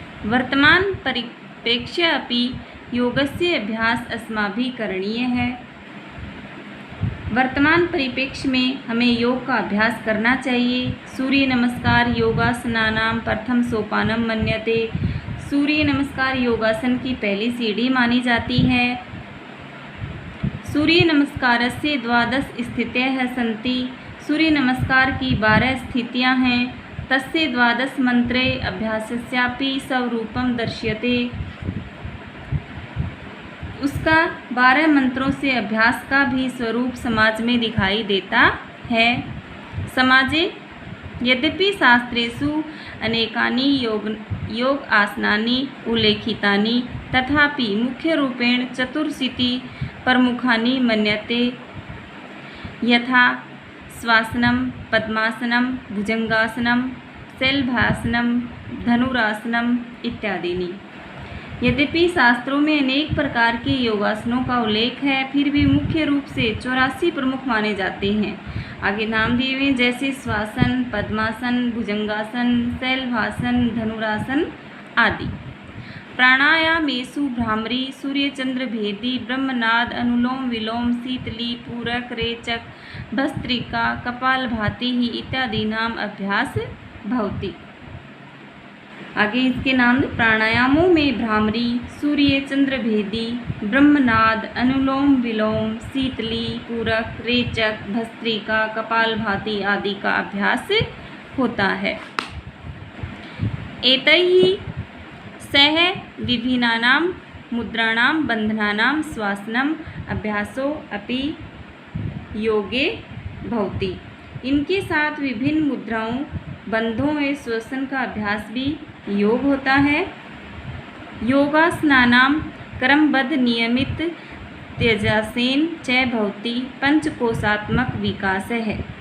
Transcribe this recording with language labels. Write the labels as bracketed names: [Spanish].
[Sanskrit] वर्तमान परिप्रेक्ष्य अपि योगस्य अभ्यास अस्माभिः करणीय है। [Hindi] वर्तमान परिप्रेक्ष्य में हमें योग का अभ्यास करना चाहिए। [Sanskrit] सूर्य नमस्कार योगासनानां प्रथम सोपानम मन्यते। [Hindi] सूर्य नमस्कार योगासन की पहली सीढ़ी मानी जाती है। [Sanskrit] सूर्य नमस्कारस्य 12 स्थितयः सन्ति। [Hindi] सूर्य नमस्कार की 12 स्थितियां हैं। [Sanskrit] तस्य 12 मंत्रे अभ्यासस्यापि स्वरूपम दर्श्यते। [Hindi] उसका 12 मंत्रों से अभ्यास का भी स्वरूप समाज में दिखाई देता है। [Sanskrit] समाजे यद्यपि शास्त्रेषु अनेकानि योग आसनानि उल्लेखितानि तथापि मुख्य रूपेण 4 प्रमुखानि मन्यते यथा श्वासनम पद्मासनम भुजंगासनम शैलभासनम धनुरासनम इत्यादि। [Hindi] यद्यपि शास्त्रों में अनेक प्रकार के योगासनों का उल्लेख है फिर भी मुख्य रूप से 84 प्रमुख माने जाते हैं। आगे नाम दिए हुए जैसे श्वासन पद्मासन भुजंगासन शैलभासन धनुरासन आदि। [Sanskrit] प्राणायामेषु भ्रामरी सूर्यचंद्र भेदी ब्रह्मनाद अनुलोम विलोम शीतली पूरक रेचक भस्त्रिका कपालभाति ही इत्यादि नाम अभ्यास भवति। [Hindi] आगे इसके नाम प्राणायामों में भ्रामरी सूर्य चंद्र भेदी ब्रह्मनाद अनुलोम विलोम शीतली पूरक रेचक भस्त्रिका कपालभाति आदि का अभ्यास होता है। [Sanskrit] एतैः सह विभिन्नानां मुद्राणां बंधनानां श्वासनम अभ्यासो अपि योगे भवति। [Hindi] इनके साथ विभिन्न मुद्राओं बंधों में श्वसन का अभ्यास भी योग होता है। [Sanskrit] योगासनानां क्रमबद्ध नियमित त्यजासेन च भवति पंचकोशात्मक विकास है।